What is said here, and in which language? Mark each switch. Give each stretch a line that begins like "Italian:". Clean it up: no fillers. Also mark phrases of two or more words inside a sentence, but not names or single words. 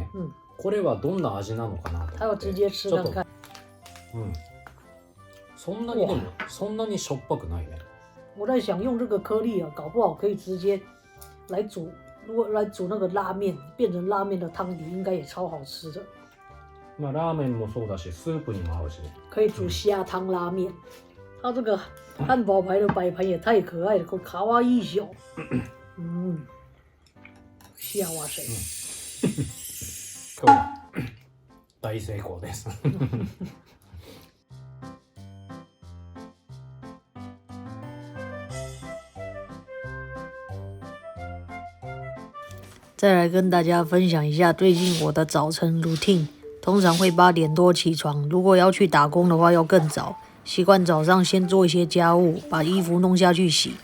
Japanese: これはどんな味なのかなと思って。
Chinese: 他要直接吃看看。
Japanese: そんなにでもそんなにしょっぱくないね。
Chinese: 我在想用这个颗粒啊，搞不好可以直接来煮。如果来煮那个拉面，变成拉面的汤底，应该也超好吃的。
Japanese: ラーメンもそうだし、スープにも合うし。
Chinese: 可以煮虾汤拉面。它这个汉堡排的摆盘也太可爱了，卡哇伊小。
Japanese: 幸せ。今日は大成功です。
Chinese: 再来跟大家分享一下最近我的早晨 routine， 通常会8点多起床，如果要去打工的话要更早，习惯早上先做一些家务，把衣服弄下去洗。